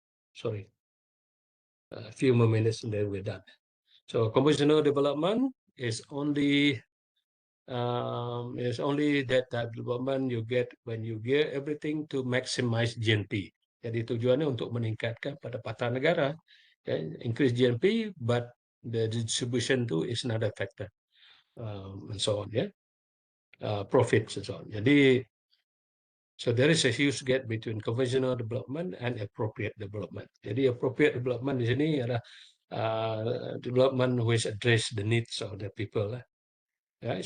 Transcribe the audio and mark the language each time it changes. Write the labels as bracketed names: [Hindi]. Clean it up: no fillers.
[English] Sorry, a few more minutes and then we're done. So conventional development is only that type development you get when you gear everything to maximize GNP. [Indonesian] Jadi tujuannya untuk meningkatkan pendapatan negara, okay? [English] Increase GNP, but the distribution too is another factor, and so on, yeah. Profits and so on. Jadi, so there is a huge gap between conventional development and appropriate development. Jadi appropriate development [Indonesian] di sini adalah [English] development which address the needs of the people. Right?